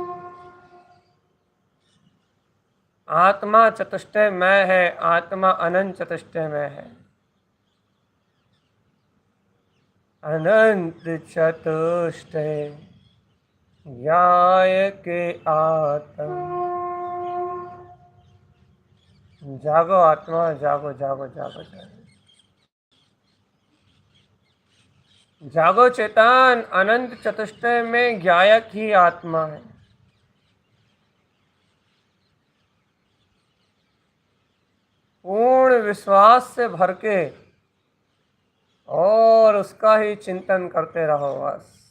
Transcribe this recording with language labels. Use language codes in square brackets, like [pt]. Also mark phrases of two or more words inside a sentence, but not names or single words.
[hi] आत्मा चतुष्टय मैं है, आत्मा अनंत चतुष्टय मैं है। अनंत चतुष्टय ज्ञायक आत्म। जागो आत्मा, जागो जागो जागो जागो। जागो चेतन, अनंत चतुष्टय में ज्ञायक ही आत्मा है। पूर्ण विश्वास से भर के और उसका ही चिंतन करते रहो बस।